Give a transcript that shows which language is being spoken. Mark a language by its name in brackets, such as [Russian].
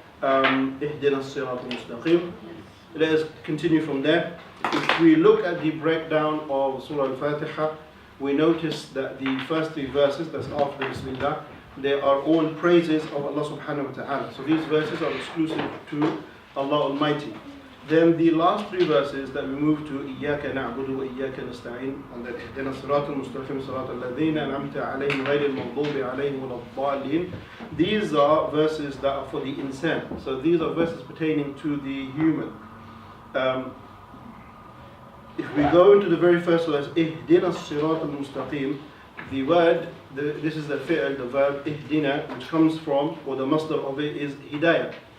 [Arabic] اهدنا الصراط المستقيم. [English] Let's continue from there. If we look at the breakdown of Surah Al Fatihah, we notice that the first three verses, that's after Bismillah, they are all praises of Allah subhanahu wa ta'ala. So these verses are exclusive to Allah Almighty. Then the last three verses that we move to [Arabic] إياك نعبد وإياك نستعين, [English] and then [Arabic] اهدنا الصراط المستقيم صراط الذين أنعمت عليهم غير المغضوب عليهم ولا الضالين. [English] These are verses that are for the insan. So these are verses pertaining to the human. If we go into the very first verse, [Arabic] اهدنا الصراط المستقيم, [English] the word, this is the fi'l, the verb ihdina, which comes from, or the masdar of it is hidayah.